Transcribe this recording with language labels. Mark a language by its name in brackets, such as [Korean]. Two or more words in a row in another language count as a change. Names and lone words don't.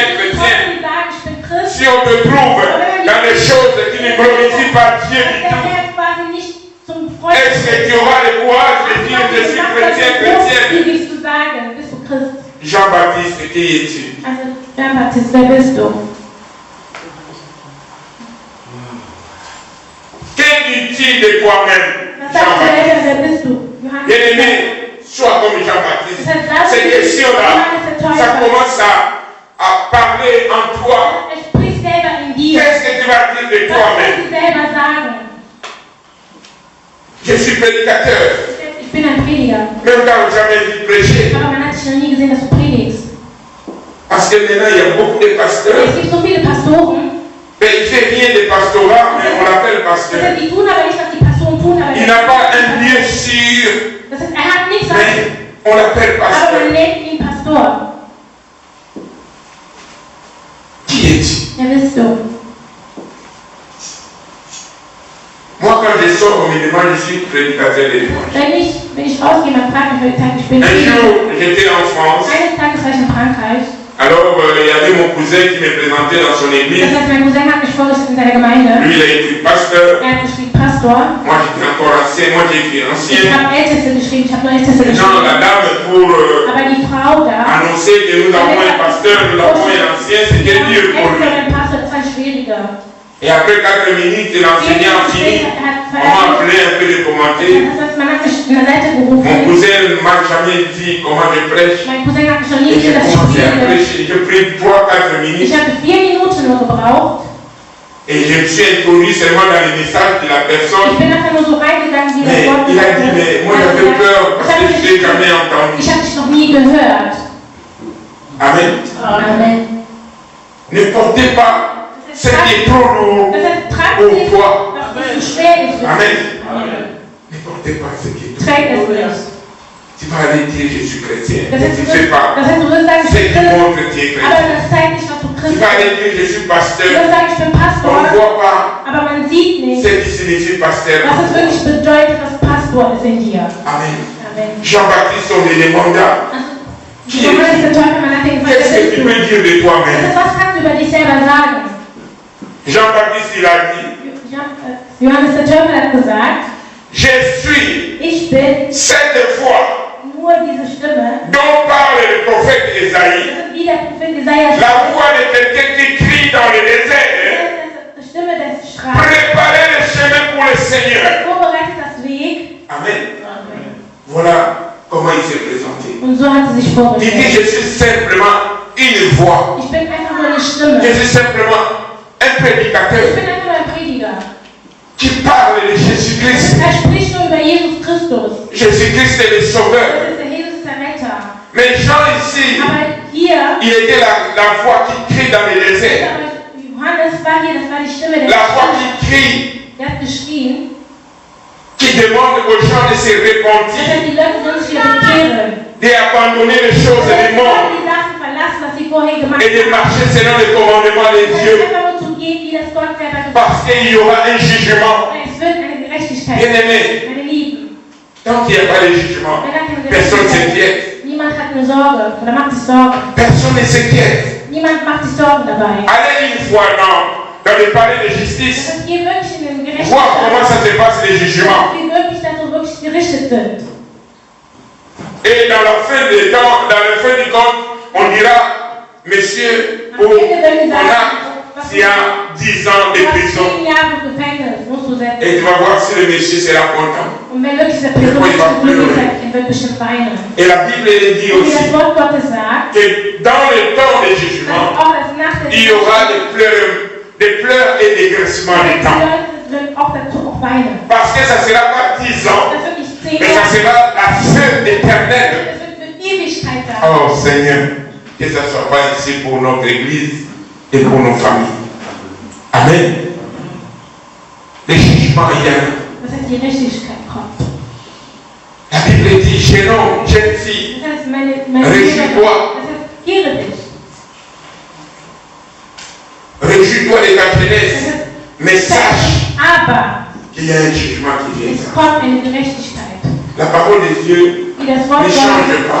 [French] Si on te trouve dans les choses qui ne glorifient pas Dieu du tout, est-ce que tu auras le courage de dire je suis chrétien? Jean-Baptiste, qui es-tu? Jean-Baptiste, [German] wer bist du? [French] Que dis-tu de toi-même, Jean-Baptiste? Bien-aimé, sois comme Jean-Baptiste. Ces questions-là, ça commence à parler en toi. Que dire de toi-même. Je suis prédicateur. [German] Ich bin ein Prediger. [French] Même quand jamais vu prêcher. [German] Aber man hat dich noch nie gesehen, dass du predigst. [French] Parce que maintenant, il y a beaucoup de pasteurs. [German] Es gibt so viele Pastoren. [French] Mais il ne fait rien de pastorat, mais on l'appelle pasteur. [German] Das heißt, die tun aber nicht, was die Pastoren tun. Aber [French] Il n'a pas un lieu sûr, [German] das heißt, hat nichts, [French] mais on l'appelle [German] aber [French] pasteur. [German] man nennt ihn Pastor. [French] Qui es-tu? [German] Wer bist du? [French] Moi, quand je sors, on me demande, je suis prédicateur de l'évangile. [German] Wenn ich rausgehe, man fragt mich, ich bin [French] Un jour, j'étais en France. [German] Eines Tages war ich in Frankreich. [French] Alors, il y avait mon cousin qui me présentait dans son église. [German] Das heißt, mein Cousin hat mich vorgestellt in seiner Gemeinde. [French] Lui, il a écrit pasteur. [German] Er hat geschrieben Pastor. [French] Moi, j'étais encore ancien. Moi, j'ai écrit [German] Ich [French] ancien. [German] habe Älteste geschrieben, ich habe nur Älteste [French] Maintenant, [German] geschrieben. [French] la dame, pour [German] Aber die Frau da, [French] annoncer que nous avons un pasteur, nous avons un ancien, c'était dur pour lui. [German] ein Pastor, das war schwieriger. [French] Et après 4 minutes, l'enseignant a fini. On m'a appelé un peu de commenter. [German] Das heißt, man hat mich in der Seite [French] Mon [German] gerufen. [French] cousin ne m'a jamais dit comment je prêche. [German] Mein Cousin hat mich noch nie [French] Et j'ai [German] gesehen, dass ich [French] commencé à [German] predige. [French] prêcher. J'ai pris 3-4 minutes. [German] Ich hatte 4 Minuten nur gebraucht. [French] Et je me suis introduit seulement dans les messages de la [German] Ich [French] personne. [German] bin nachher nur so reingegangen, wie das [French] Mais [German] Wort [French] il a [German] gesagt [French] dit, [German] hat. [French] mais moi j'avais peur parce que je ne l'ai jamais entendu. [German] Ich habe dich noch nie gehört. [French] Amen. [German] Amen. [French] Ne portez pas ce qui est trop lourd [German] Das heißt, trag [French] au [German] nicht, [French] poids. [German] was zu schwer ist. [French] Amen. [German] Amen. [French] Ne portez pas ce qui est trop [German] Träg es [French] lourd. [German] nicht. [French] Tu vas aller dire je suis chrétien. [German] Das [French] Mais [German] heißt, [French] tu ne sais pas [German] du wirst sagen, [French] ce [German] ich bin [French] qui [German] Christ, [French] montre que tu es [German] aber [French] chrétien. [German] das zeigt nicht, was du [French] Tu [German] Christ [French] vas aller [German] bist. [French] dire je suis [German] Du [French] pasteur. [German] wirst sagen, ich bin [French] On [German] Pastor, [French] ne voit pas [German] aber man sieht nicht, [French] ce qui signifie pasteur. [German] was es wirklich bedeutet, was Pastor ist in dir. [French] Amen. [German] Amen. [French] Jean-Baptiste, on me demanda [German] Also, Johannes der Täufer, man hat ihn gefragt, [French] qu'est-ce [German] wer [French] que [German] bist [French] tu [German] du? [French] peux dire de [German] Das [French] toi-même. [German] heißt, was kannst du über dich selber sagen? [French] Jean-Baptiste, il a dit [German] Johannes der Täufer hat gesagt, [French] je suis [German] ich bin [French] cette voix [German] nur diese Stimme, [French] dont parle le prophète Esaïe. [German] das ist wie der Prophet Jesaja [French] La [German] spricht. [French] voix de quelqu'un qui crie dans le désert. [German] Das ist die Stimme des Schreis. [French] Préparez le chemin pour le Seigneur. [German] Vorbereitet das Weg. [French] Amen. [German] Amen. [French] Voilà comment il s'est présenté. [German] Und so hat sie sich [French] Il dit [German] vorgestellt. [French] je suis simplement une voix. [German] Ich bin einfach nur eine Stimme. [French] Je suis simplement un [German] Ich [French] prédicateur [German] bin einfach nur ein Prediger. [French] qui parle de Jésus-Christ. [German] Er spricht nur über Jesus Christus. [French] Jésus-Christ est le [German] Das [French] sauveur. [German] ist der Jesus, ist der Retter. [French] Mais Jean ici, [German] Aber hier, [French] il était la voix qui crie dans le désert. [German] Johannes war hier, das war die Stimme der [French] La voix [German] Stimme. [French] qui crie, [German] Der hat geschrien, [French] qui demande aux gens de se [German] dass [French] repentir, [German] die Leute sollen sich wieder bekehren. [French] d'abandonner les choses [German] Dass [French] du monde [German] die Sachen verlassen, was sie vorher gemacht [French] et de [German] haben. [French] marcher selon les commandements de [German] Das [French] Dieu. [German] heißt einfach nur zu gehen, wie das Gott selber gesagt [French] Parce qu'il y aura un jugement. [German] hat. Es wird eine Gerechtigkeit. [French] Bien-aimé, [German] Meine Lieben, [French] tant qu'il n'y a pas de jugement, [German] wenn da keine [French] personne ne [German] Gerechtigkeit [French] s'inquiète. [German] ist, niemand hat eine Sorge oder macht sich Sorgen. [French] Personne ne s'inquiète. [German] Niemand macht sich Sorgen dabei. [French] Allez une fois dans le palais de [German] Das [French] justice, [German] heißt, geh wirklich in den [French] voir comment ça se passe les jugements. [German] wie wirklich da so wirklich gerichtet sind. [French] Et dans la fin des temps, dans le fin du compte, on dira, monsieur, [German] Am [French] ou [German] Ende werden [French] on [German] die [French] a [German] sagen, [French] s'il y a 10 ans de [German] du hast [French] prison. [German] 10 Jahre Gefängnis, musst du setzen. [French] Et tu vas voir si le monsieur sera content. [German] Und wenn wirklich diese Person nicht glücklich ist, er wird bestimmt weinen. [French] Et la Bible elle dit [German] Und wie [French] aussi [German] das Wort Gottes sagt, [French] que dans le temps des [German] dass [French] jugements, [German] auch das nach der [French] il y aura des pleurs et des graissements [German] die [French] de temps. [German] Leute werden auch dazu auch weinen. [French] Parce que ça ne sera pas 10 ans, [German] Das wird nicht 10 [French] mais ça [German] Jahre, [French] sera la fin éternelle. [German] das wird für Ewigkeit sein. [French] Oh Seigneur, que ça ne soit pas ici pour notre église et pour nos familles. Amen. Le jugement il y a. [German] Das heißt, die Gerechtigkeit kommt. [French] La Bible dit, jeune homme, jeune fille, [German] Das heißt, meine [French] Réjouis-toi. [German] das heißt, kehre dich. [French] réjouis-toi de ta [German] Das [French] jeunesse, [German] heißt, [French] mais sache [German] aber [French] qu'il y a un jugement qui vient. [German] es kommt eine Gerechtigkeit. [French] La parole de Dieu, [German] Wie das Wort [French] Ne [German] Gottes, [French] change pas.